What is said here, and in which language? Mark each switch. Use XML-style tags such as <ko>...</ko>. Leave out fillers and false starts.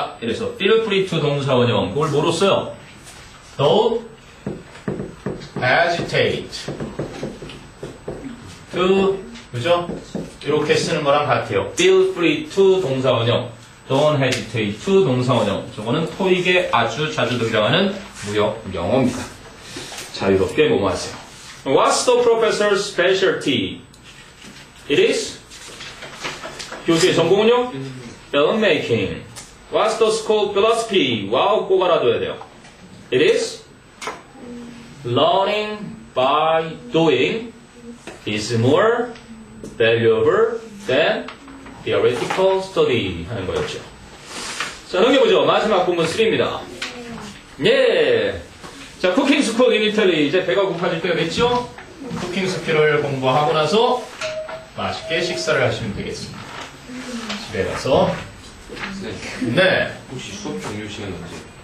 <ko>이래서</ko> <en>feel free to</en> <ko>동사원형 그걸 뭐로 써요?</ko> <en>Don't hesitate to 그죠?</en> <ko>이렇게 쓰는 거랑 같아요.</ko> <en>Feel free to</en> <ko>동사원형</ko> <en>Don't hesitate to</en> <ko>동사원형 저거는 토익에 아주 자주 등장하는 무역 영어입니다. 자유롭게 뭐뭐하세요.</ko> <en>What's the professor's specialty? It is</en> <ko>교수의 전공은요?</ko> <en>Filmmaking. What's the school philosophy?</en> <ko>와우 꼭 알아둬야 돼요.</ko> <en>It is learning by doing is more valuable than theoretical study</en> <ko>하는 거였죠. 자, 넘겨보죠. 마지막 본문 3입니다. 예. 자, 쿠킹 스쿨 인 이탈리 이제 배가 고파질 때가 됐죠? 쿠킹 스킬을 공부하고 나서 맛있게 식사를 하시면 되겠습니다. 집에 가서. 네. 혹시 수업 종료 시간 언제?</ko>